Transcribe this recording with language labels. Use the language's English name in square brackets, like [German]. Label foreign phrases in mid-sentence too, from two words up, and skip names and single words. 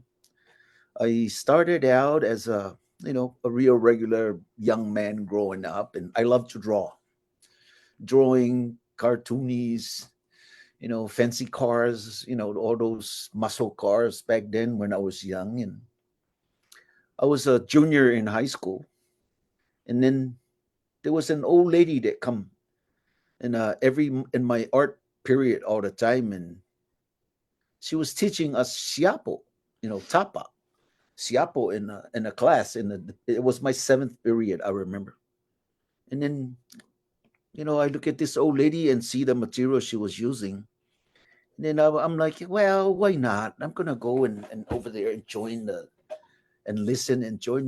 [English] I started out as a real regular young man growing up, and I love to draw, drawing cartoonies, fancy cars, all those muscle cars back then when I was young. And I was a junior in high school, and then there was an old lady that come and in my art period all the time, and she was teaching us siapo, [Samoan] tapa siapo [English] in a class. It was my seventh period, I remember. And then I look at this old lady and see the material she was using. And then I'm like, well, why not? I'm gonna go and over there and join and listen and join.